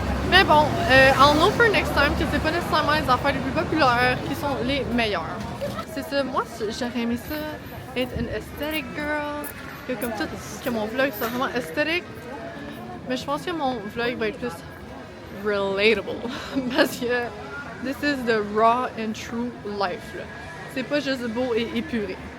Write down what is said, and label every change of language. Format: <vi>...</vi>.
<fr>Mais bon,</fr> <en>I'll know for next time</en> <fr>que c'est pas nécessairement les affaires les plus populaires qui sont les meilleures. C'est ça, moi j'aurais aimé ça, être une aesthetic girl, que comme tout, que mon vlog soit vraiment aesthetic. Mais je pense que mon vlog va être plus relatable. Parce que</fr> <en>this is the raw and true life.</en> <fr>C'est pas juste beau et épuré.</fr>